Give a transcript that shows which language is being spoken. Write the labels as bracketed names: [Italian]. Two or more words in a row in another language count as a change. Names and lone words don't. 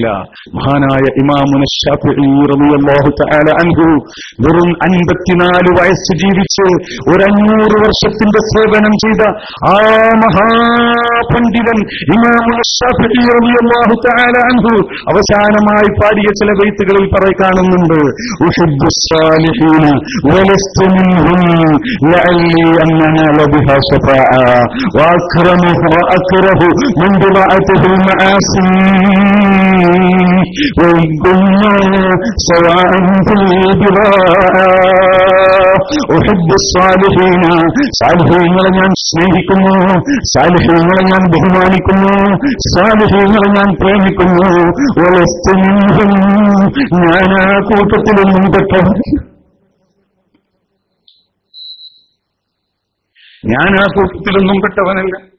[Malayalam] മഹാനായ ഇമാമുന ശാഫിഈ [Arabic] رضي الله تعالى عنه [Malayalam] വെറും 54 വയസ്സ് ജീവിച്ച് 500 വർഷത്തിന്റെ സേവനം ചെയ്ത ആ മഹാപണ്ഡിതൻ ഇമാമുന ശാഫിഈ [Arabic] رضي الله تعالى عنه [Malayalam] അവസാനമായി പാടിയ ചില ബൈത്തുകളിൽ കാണുന്നുണ്ട്, [Arabic] الصالحين ولست منهم لعلي أن أنال بها شفاعة وأكرمه وأكره من ضراعته المعاصي وإن كنا سواء في البراءة. أحب الصالحين, [Malayalam] സാലിഹീങ്ങളെ ഞാൻ സ്നേഹിക്കുന്നു, സാലിഹീങ്ങളെ ഞാൻ ബഹുമാനിക്കുന്നു, സാലിഹീങ്ങളെ ഞാൻ പ്രേമിക്കുന്നു. [Arabic] ولست منهم, [Malayalam] ഞാൻ ആ കൂട്ടത്തിലൊന്നും പെട്ടവൻ, ഞാൻ ആ കൂട്ടത്തിലൊന്നും പെട്ടവനല്ല.